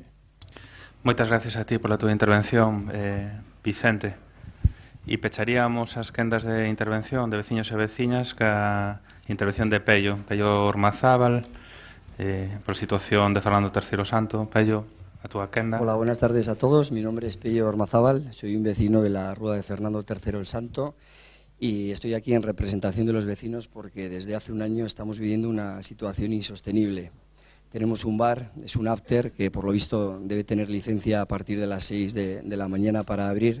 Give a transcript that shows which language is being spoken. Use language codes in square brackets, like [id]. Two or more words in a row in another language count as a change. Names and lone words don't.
[gl] Moitas gracias a ti pola túa intervención, Vicente. E pecharíamos as quendas de intervención de veciños e veciñas ca intervención de Pello Ormazábal, por situación de Fernando III Santo. Pello, a túa quenda. [es] Hola, buenas tardes a todos. Mi nombre es Pello Ormazábal, soy un vecino de la Rúa de Fernando III el Santo y estoy aquí en representación de los vecinos porque desde hace un año estamos viviendo una situación insostenible. Tenemos un bar, es un after, que por lo visto debe tener licencia a partir de las 6 de la mañana para abrir.